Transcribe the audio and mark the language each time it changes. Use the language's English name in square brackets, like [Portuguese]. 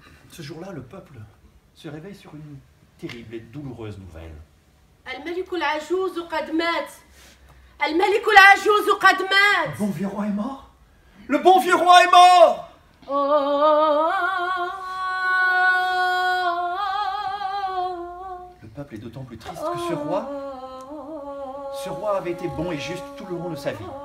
[French] Ce jour-là, le peuple se réveille sur une terrible et douloureuse nouvelle. [Arabic] الملك العجوز قد مات الملك العجوز قد مات [French] Le bon vieux roi est mort. Le bon vieux roi est mort. Le peuple est d'autant plus triste que ce roi avait été bon et juste tout le long de sa vie.